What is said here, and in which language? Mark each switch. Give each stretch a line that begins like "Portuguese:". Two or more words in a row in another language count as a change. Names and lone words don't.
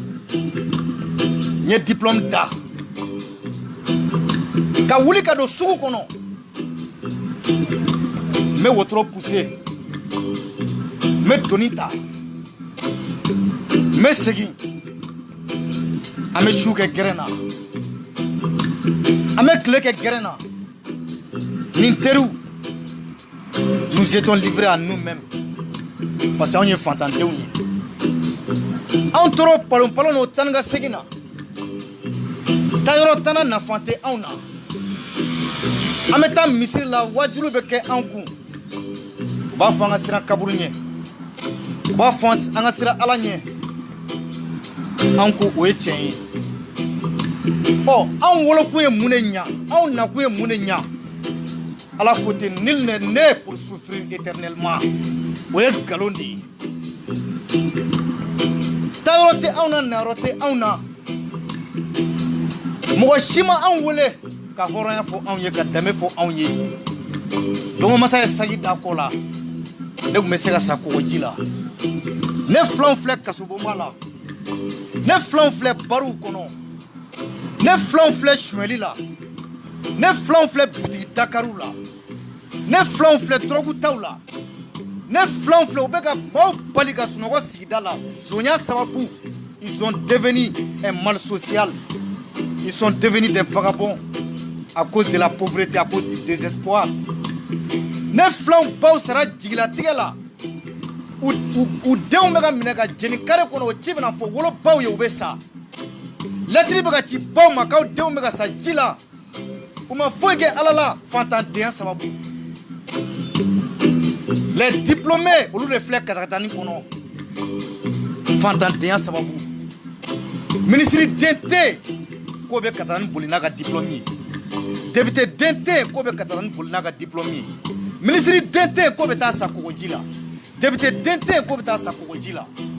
Bambara: n ye diplôme da ka wuli ka don sugu kɔnɔ n bɛ wotoro pousser n bɛ doni ta n bɛ segin an bɛ su kɛ gɛrɛn na an bɛ tile kɛ gɛrɛn na nin teriw
French: nous étions livrés à nous-mêmes parce que
Bambara: anw ye fantandenw ye anw tora palon n'o tan ni ka segin na taayɔrɔ tana nafa tɛ anw na an bɛ taa misiri la wajulu bɛ kɛ anw kun u b'a fɔ an ka siran kaburu ɲɛ u b'a fɔ an ka siran Ala ɲɛ anw ko o ye tiɲɛ ye anw wolokun ye mun de ɲa anw nakun ye mun de ɲa Ala ko ten
French: nul n'est né pour souffrir éternellement
Bambara: o ye nkalon de ye taayɔrɔ tɛ anw na nayɔrɔ tɛ anw na mɔgɔ si ma anw wele ka hɔrɔnya fɔ anw ye ka danbe fɔ anw ye dɔgɔmasa ye sagi da kɔ la ne tun bɛ se ka sa kɔgɔji la ne filanw filɛ kasobonba la ne filanw filɛ baruw kɔnɔ ne filanw filɛ suɲɛli la ne filanw filɛ butigi dakariw la ne filanw filɛ dɔrɔgu taw la ne filanw filɛ u bɛ ka baw bali ka sunɔgɔ sigida la zonya sababu
French: ils ont devenu un mal social ils sont devenus des vagabonds à cause de la pauvreté à cause du désespoir
Bambara: ne filanw baw sara jigilatigɛ la u denw bɛ ka minɛ ka jeni kare kɔnɔ o ci bɛna fɔ wolobaw ye u bɛ sa lettre bɛ ka ci baw ma k'aw denw bɛ ka sa ji la u ma foyi kɛ Ala la fantandenya sababu
French: les diplômés
Bambara: olu de filɛ katakatani kɔnɔ fantandenya sababu ministre den tɛ k'o bɛ katakatani boli n'a ka diplôme ye député den tɛ k'o bɛ katakatani boli n'a ka diplôme ye ministre den tɛ k'o bɛ taa sa kɔgɔji la député den tɛ k'o bɛ taa sa kɔgɔji la